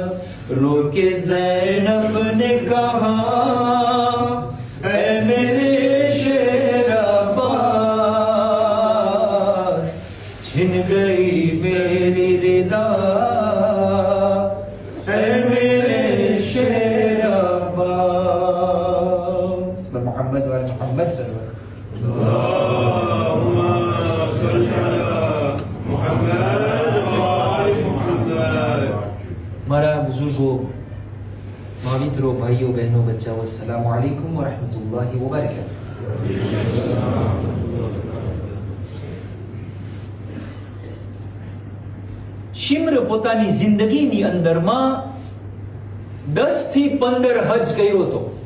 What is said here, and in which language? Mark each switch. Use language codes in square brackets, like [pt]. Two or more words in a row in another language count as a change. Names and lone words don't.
[hi] रोके ज़ैनब ने कहा, ऐ मेरे शेर अब्बास, छिन गई मेरी रिदा, ऐ मेरे शेर अब्बास। [ar] محمد و محمد صلى الله اللهم صل على محمد وآل محمد. [gu] મારા બુઝુર્ગો, ભાવિત્રો, ભાઈઓ, બહેનો, બચ્ચાઓ, [ar] السلام عليكم و رحمة الله و بركاته. [gu] શિમ્ર પોતાની જિંદગીની અંદરમાં 10 થી 15 હજ કર્યો હતો.